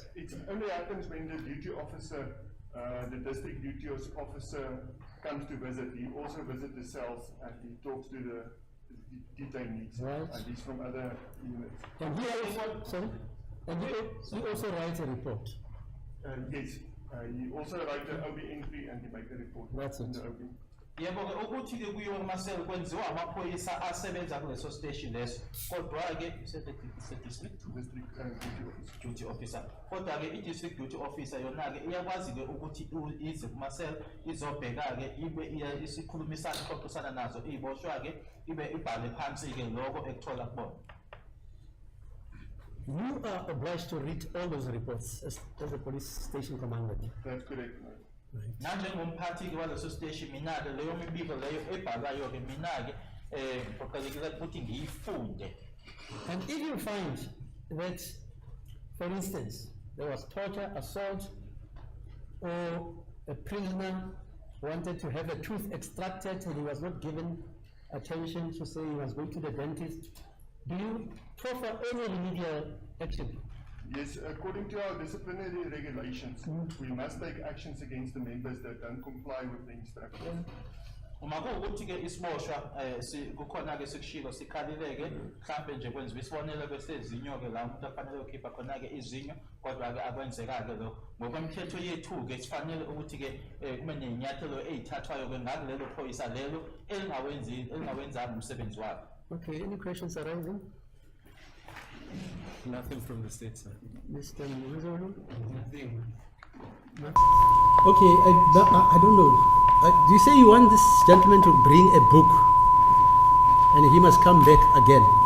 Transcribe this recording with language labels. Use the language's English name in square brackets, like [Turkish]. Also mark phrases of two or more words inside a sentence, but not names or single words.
[English] it only happens when the duty officer, the district duty officer comes to visit. He also visits the cells and he talks to the detainees. Right. And he's from other units. And he also, sorry? And he also writes a report. Yes, he also writes an OB entry and he makes a report. That's in it. the OB. [Zulu] Yebo ke ukuthi ke kuyiwa kumasela kwenziwa amaphoyisa asebenza kuleso station leso kodwa ke district [English] District duty officer. duty officer [Zulu] kodwa ke i- [English] district duty officer [Zulu] yona ke iyakwazi ke ukuthi ize kumasela izobheka ke ibe isikhulumisana ixoxisana nazo iboshwa ke ibe ibhale phansi ke lokho ekuthola kubona. [English] You are obliged to read all those reports as the police station commander. That's correct. ma'am. [Zulu] Nanjengomphathi ke waleso station mina ke leyo mibiko leyo ebhalayo ke mina ke kuqalekile ukuthi ngiyifunde. [English] And if you find that, for instance, there was torture, assault, or a prisoner wanted to have a tooth extracted and he was not given attention to say he was going to the dentist, do you proffer any remedial action? Yes, according to our disciplinary regulations, we must take actions against the members that don't comply with the instructions. [Zulu] Uma kuwukuthi ke isiboshwa kukhona ke sikushilo sikhalileke mhlambe nje kwenziwa isibonelo ke sezinyo ke la umuntu afanele ukhipha khona ke izinyo kodwa ke akwenzeka ke lokho ngokomthetho yethu ke sifanele ukuthi ke kube nenyathelo ezithathwayo ke ngakulelo phoyisa lelo elingawenzanga umsebenzi wakhe. [English] Okay, any questions arising? Nothing from the state, sir. Mr. Muzolu? Nothing. Okay, I don't know. Do you say you want this gentleman to bring a book and he must come back again?